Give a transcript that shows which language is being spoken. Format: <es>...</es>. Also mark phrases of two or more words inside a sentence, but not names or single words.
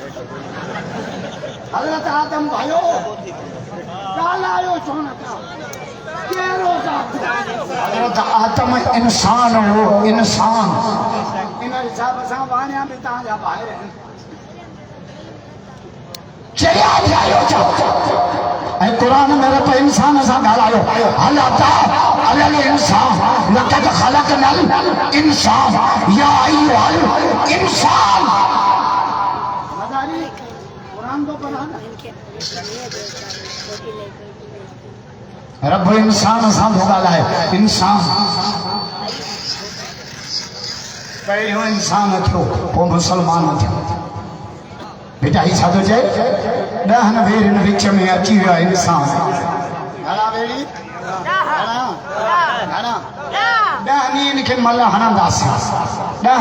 <sd>हज़रत आदम भाइयो ॻाल्हायो छो नथा कहिड़ो ज़ात हज़रत आदम इंसान हो इंसान इन हिसाब सां वाणिया बि तव्हांजा ॿाहिरि आहिनि चया जायो ऐं क़ुरान में रब इंसान सां ॻाल्हायो अल्लाह ताला अलल इंसान</sd> <ar>لقد خلقنا الإنسان يا أيها الإنسان</ar> <sd>मदारी क़ुरान तो पढ़ा ना रब इंसान सां थो ॻाल्हाए इंसान पहिरियों इंसान थियो पोइ मुसलमान थियो बेटा ही छा थो चए 10 भेरियुनि विच में अची वियो इंसान घणा भेरी घणा 10 ॾींहंनि खे मल हणंदासीं 10</sd>